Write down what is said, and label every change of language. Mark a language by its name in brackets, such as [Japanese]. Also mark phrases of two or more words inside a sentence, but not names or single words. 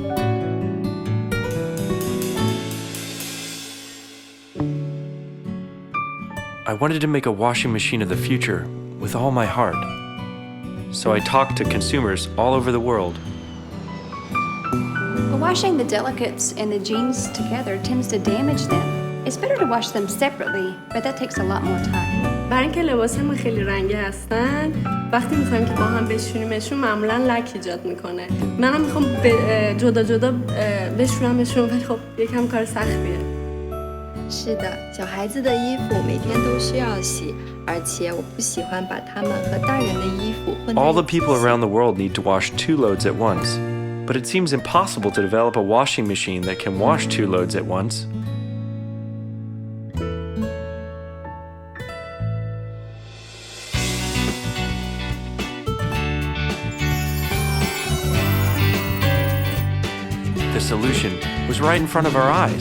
[English] I wanted to make a washing machine of the future with all my heart. So I talked to consumers all over the world. Washing the delicates and the jeans together tends to damage them. It's better to wash them separately, but that takes a lot more time. [Persian] برای اینکه لباسمون خیلی رنگی هستن وقتی میخوایم که با هم بشونیمشون معمولا لک ایجاد میکنه. منم میخوام جدا جدا بشونمشون ولی خب یکم کار سختیه. [Chinese] 是的，小孩子的衣服每天都需要洗，而且我不喜欢把它们和大人的衣服混在一起。 [English] All the people around the world need to wash 2 loads at once. But it seems impossible to develop a washing machine that can wash 2 loads at once. The solution was right in front of our eyes.